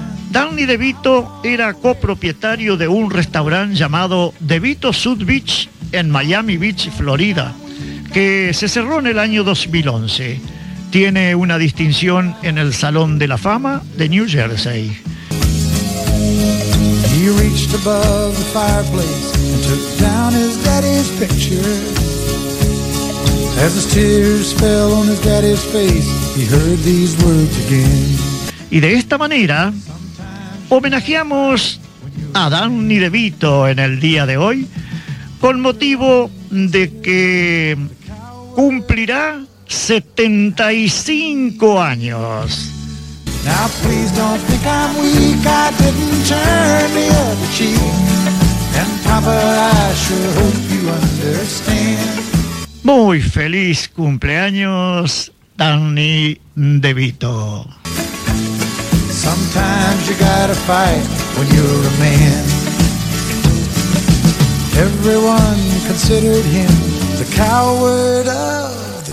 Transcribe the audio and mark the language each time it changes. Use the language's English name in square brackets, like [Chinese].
[Spanish] Danny DeVito era copropietario de un restaurante llamado DeVito South Beach en Miami Beach, Florida, que se cerró en el año 2011. Tiene una distinción en el Salón de la Fama de New Jersey. [English] He reached above the fireplace and took down his daddy's picture. As his tears fell on his daddy's face, he heard these words again. [Spanish] Y de esta manera homenajeamos a Danny DeVito en el día de hoy, con motivo de que cumplirá 75 años. [English] Now please don't think I'm weak, I didn't turn the other cheek, and Papa, I sure hope you understand. [Spanish] Muy feliz cumpleaños, Danny DeVito. [English] Sometimes you gotta fight when you're a man. Everyone considered him the coward of